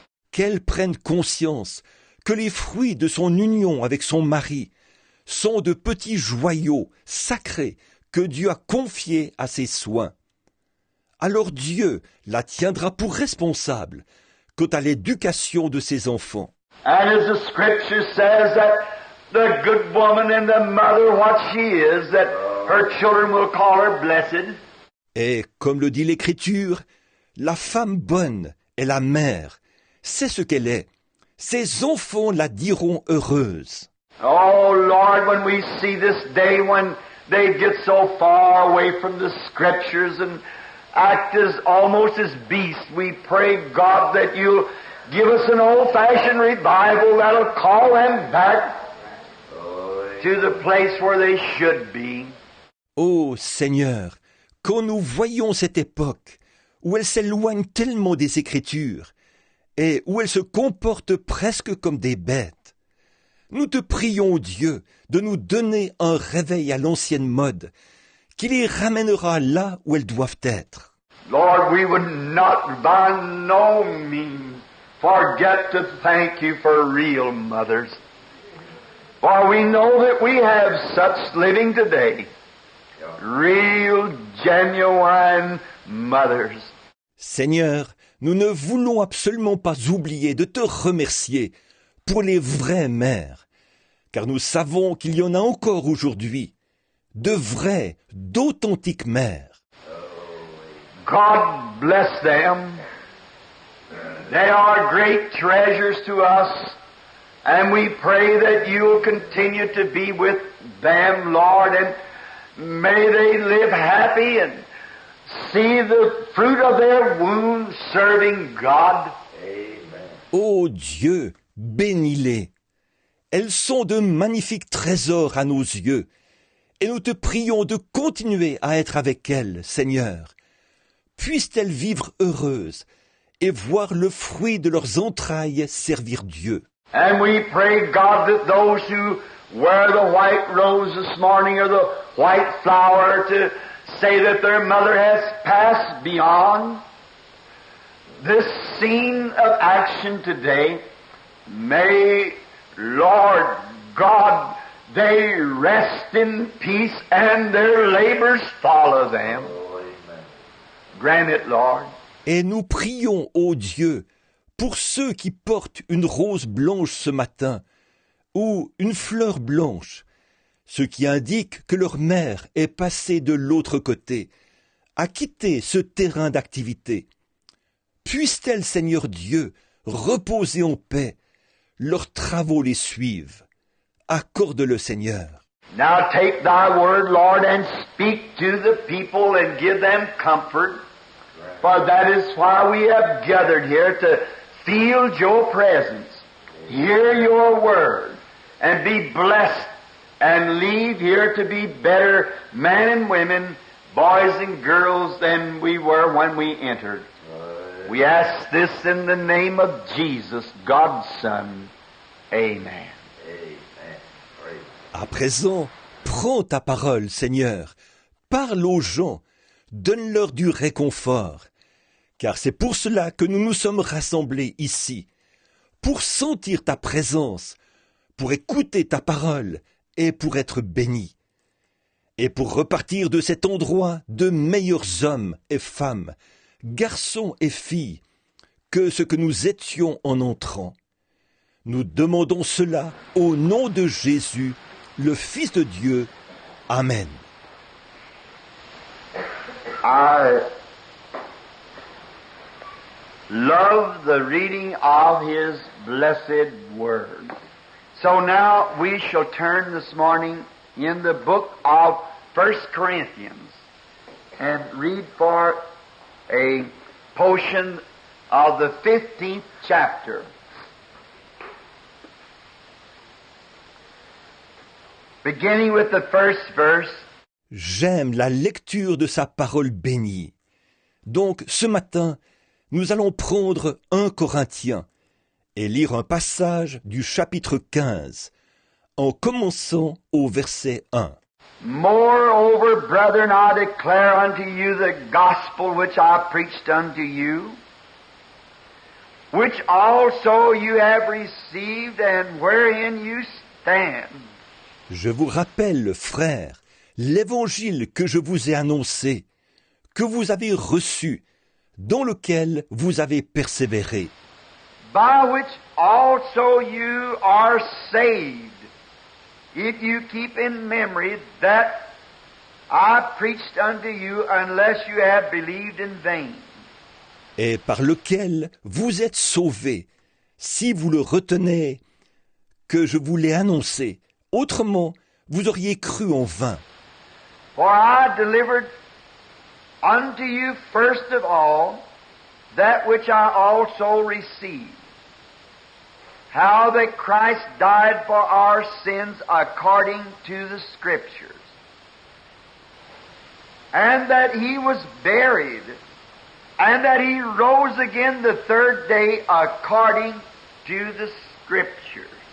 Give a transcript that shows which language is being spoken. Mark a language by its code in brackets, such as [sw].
[fr] Qu'elle prenne conscience que les fruits de son union avec son mari sont de petits joyaux sacrés que Dieu a confiés à ses soins. Alors Dieu la tiendra pour responsable quant à l'éducation de ses enfants. [en] And as the scripture says that the good woman and the mother, what she is, that her children will call her blessed. [fr] Et comme le dit l'Écriture, la femme bonne est la mère, c'est ce qu'elle est. Ses enfants la diront heureuse. [en] Oh Lord, when we see this day when they get so far away from the scriptures and act as almost as beasts, we pray God that you'll give us an old-fashioned revival that'll call them back to the place where they should be. [fr] Ô Seigneur, quand nous voyons cette époque où elle s'éloigne tellement des Écritures et où elle se comporte presque comme des bêtes, nous te prions, Dieu, de nous donner un réveil à l'ancienne mode, qui les ramènera là où elles doivent être. [en] Lord, we would not by no means forget to thank you for real mothers. For we know that we have such living today. Real, genuine mothers. [fr] Seigneur, nous ne voulons absolument pas oublier de te remercier pour les vraies mères, car nous savons qu'il y en a encore aujourd'hui, de vraies, d'authentiques mères. [en] God bless them. They are great treasures to us, and we pray that you'll continue to be with them, Lord, and may they live happy and see the fruit of their womb serving God. Amen. [fr] Ô Dieu, bénis-les. Elles sont de magnifiques trésors à nos yeux, et nous te prions de continuer à être avec elles, Seigneur. Puissent-elles vivre heureuses et voir le fruit de leurs entrailles servir Dieu. [en] And we pray, God, that those who wear the white rose this morning or the white flower to say that their mother has passed beyond this scene of action today, may, Lord God, they rest in peace and their labors follow them. Grant it, Lord. [fr] Et nous prions, ô Dieu, pour ceux qui portent une rose blanche ce matin, ou une fleur blanche, ce qui indique que leur mère est passée de l'autre côté, a quitté ce terrain d'activité. Puisse-t-elle, Seigneur Dieu, reposer en paix, leurs travaux les suivent. Accorde-le, Seigneur. [en] Now take thy word, Lord, and speak to the people and give them comfort. For that is why we have gathered here, to feel your presence, hear your word, and be blessed, and leave here to be better men and women, boys and girls than we were when we entered. We ask this in the name of Jesus, God's Son. Amen. [fr] À présent, prends ta parole, Seigneur. Parle aux gens. Donne-leur du réconfort. Car c'est pour cela que nous nous sommes rassemblés ici. Pour sentir ta présence, pour écouter ta parole et pour être bénis. Et pour repartir de cet endroit de meilleurs hommes et femmes, garçons et filles, que ce que nous étions en entrant. Nous demandons cela au nom de Jésus, le Fils de Dieu. Amen. [en] I love the reading of His blessed Word. So now we shall turn this morning in the book of 1 Corinthians and read for a portion of the 15th chapter. Beginning with the first verse. [fr] J'aime la lecture de sa parole bénie. Donc, ce matin, nous allons prendre 1 Corinthiens et lire un passage du chapitre 15, en commençant au verset 1. [en] Moreover, brethren, I declare unto you the gospel which I preached unto you, which also you have received, and wherein you stand. [fr] Je vous rappelle, frères, l'évangile que je vous ai annoncé, que vous avez reçu, dans lequel vous avez persévéré, By which also you are saved, if you keep in memory that I preached unto you, unless you have believed in vain. et par lequel vous êtes sauvés, si vous le retenez, que je vous l'ai annoncé. Autrement, vous auriez cru en vain. [en] For I delivered unto you first of all that which I also received, how that Christ died for our sins according to the Scriptures, and that He was buried, and that He rose again the third day according to the Scriptures.